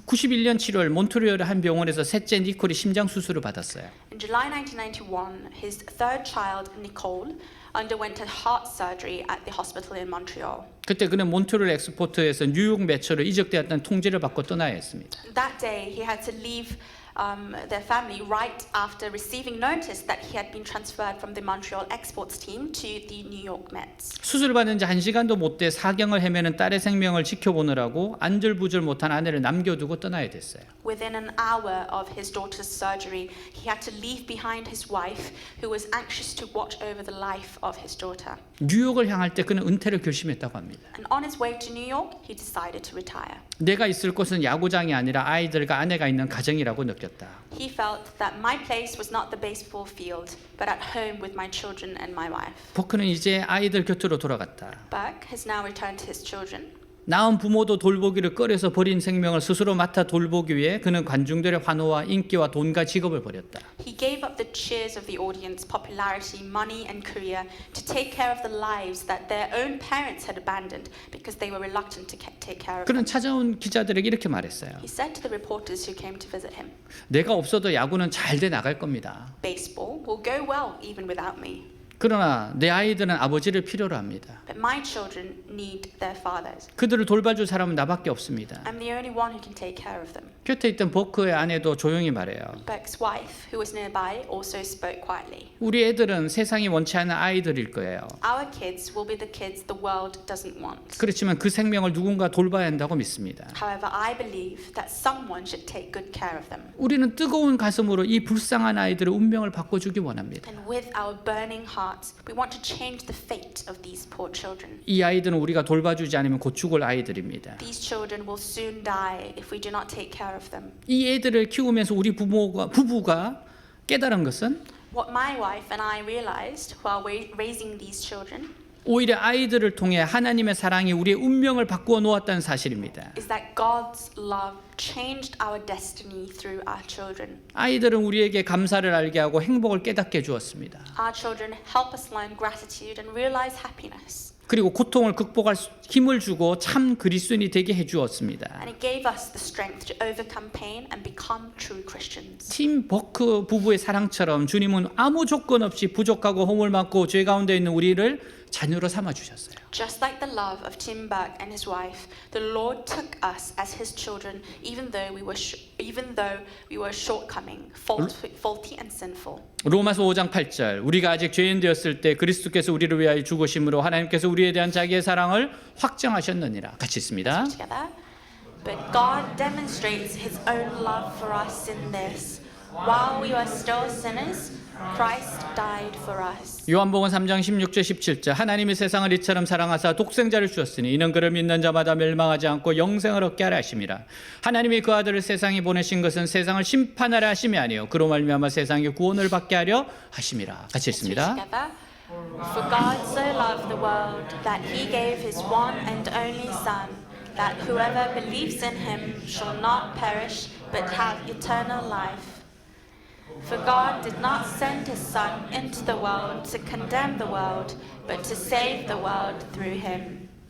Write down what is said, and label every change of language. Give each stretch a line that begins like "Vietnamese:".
Korean: 91년 7월 몬트리올의 한 병원에서 셋째 니콜이 심장 수술을 받았어요.
English: In July 1991, his third child, Nicole, underwent a heart surgery at the hospital in Montreal.
Korean: 그때 그는 몬트리올 엑스포트에서 뉴욕 매처로 이적되었다는 통지를 받고 떠나야 했습니다.
English: That day, he had to leave their family right after receiving notice that he had been transferred from the Montreal exports team to the New York Mets.
Korean: 수술 받은 지 1시간도 못 돼 사경을 헤매는 딸의 생명을 지켜보느라고 안절부절 못한 아내를 남겨두고 떠나야 됐어요.
English: Within an hour of his daughter's surgery, he had to leave behind his wife, who was anxious to watch over the life of his daughter.
Korean: 뉴욕을 향할 때 그는 은퇴를 결심했다고 합니다.
English: And on his way to New York, he decided to retire.
Korean: 내가 있을 곳은 야구장이 아니라 아이들과 아내가 있는 가정이라고 느꼈다.
English: He felt that my place was not the baseball field, but at home with my children and my wife.
Korean: 포크는 이제 아이들 곁으로 돌아갔다.
English: Burke has now returned to his children.
Korean: 낳은 부모도 돌보기를 꺼려서 버린 생명을 스스로 맡아 돌보기 위해 그는 관중들의 환호와 인기와 돈과 직업을 버렸다.
English: He gave up the cheers of the audience, popularity, money, and career to take care of the lives that their own parents had abandoned because they were reluctant to take care of
Korean: 그는
English: them.
Korean: 찾아온 기자들에게 이렇게 말했어요.
English: He said to the reporters who came to visit him,
Korean: 내가 없어도 야구는 잘 돼 나갈 겁니다.
English: "Baseball will go well even without me.
Korean: 그러나 내 아이들은 아버지를 필요로 합니다.
English: But my children need their fathers.
Korean: 그들을 돌봐줄 사람은 나밖에 없습니다.
English: I'm the only one who can take care of them."
Korean: 곁에 있던 버크의 아내도 조용히 말해요.
English: Burke's wife, who was nearby, also spoke quietly.
Korean: 우리 애들은 세상이 원치 않는 아이들일 거예요.
English: Our kids will be the kids the world doesn't want.
Korean: 그렇지만 그 생명을 누군가 돌봐야 한다고 믿습니다.
English: However, I believe that someone should take good care of them.
Korean: 우리는 뜨거운 가슴으로 이 불쌍한 아이들의 운명을 바꿔주기 원합니다.
English: And with our burning hearts, we want to change the fate of these poor children.
Korean: 이 아이들은 우리가 돌봐주지 않으면 곧 죽을 아이들입니다.
English: These children will soon die if we do not take care of them.
Korean: 이 애들을 키우면서 우리 부부가 깨달은 것은
English: What my wife and I realized while raising these children
Korean: 오히려 아이들을 통해 하나님의 사랑이 우리의 운명을 바꾸어 놓았다는 사실입니다.
English: is that God's love changed our destiny through our children.
Korean: 아이들은 우리에게 감사를 알게 하고 행복을 깨닫게 해주었습니다.
English: Our children help us learn gratitude and realize happiness.
Korean: 그리고 고통을 극복할 힘을 주고 참 그리스도인이 되게 해주었습니다.
English: And it gave us the strength to overcome pain and become true Christians.
Korean: 팀 버크 부부의 사랑처럼 주님은 아무 조건 없이 부족하고 허물 많고 죄 가운데 있는 우리를 자녀로 삼아 주셨어요.
English: Just like the love of Tim Burke and his wife, the Lord took us as His children, even though we were shortcoming, faulty and sinful.
Korean: 로마서 5장 8절 우리가 아직 죄인 되었을 때 그리스도께서 우리를 위하여 죽으심으로 하나님께서 우리에 대한 자기의 사랑을 확정하셨느니라. 같이 있습니다.
English: Together, but God demonstrates His own love for us in this: while we were still sinners, Christ died for us.
Korean: 요한복음 3장 16절 17절 하나님이 세상을 이처럼 사랑하사 독생자를 주었으니 이는 그를 믿는 자마다 멸망하지 않고 영생을 얻게 하려 하심이라. 하나님이 그 아들을 세상에 보내신 것은 세상을 심판하려 하심이 아니요 그로 말미암아 세상의 구원을 받게 하려 하심이라. 같이 읽습니다.
English: Together, for God so loved the world that He gave His one and only Son, that whoever believes in Him shall not perish but have eternal life. For God did not send His Son into the world to condemn the world, but to save the world through Him.